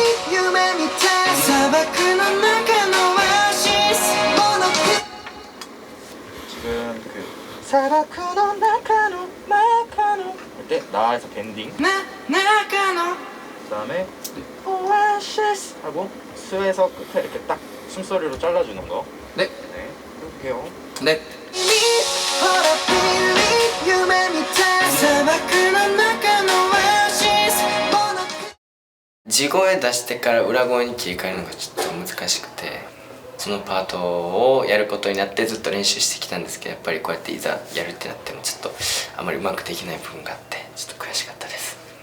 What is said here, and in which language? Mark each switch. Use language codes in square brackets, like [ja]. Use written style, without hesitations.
[ja] 夢見た砂漠の中のオアシス [ko] 지금 그 사바쿠노 나카노 할때 나에서 밴딩 나카노 그 다음에 오아시스 하고 스에서 끝에 이렇게 딱 숨소리로 잘라주는 거. 네. 네. 해볼게요. 네. [ja] 夢見た砂漠の中のオアシス地声出してから裏声に切り替えるのがちょっと難しくて、そのパートをやることになってずっと練習してきたんですけど、やっぱりこうやっていざやるってなってもちょっとあまりうまくできない部分があってちょっと悔しかったです。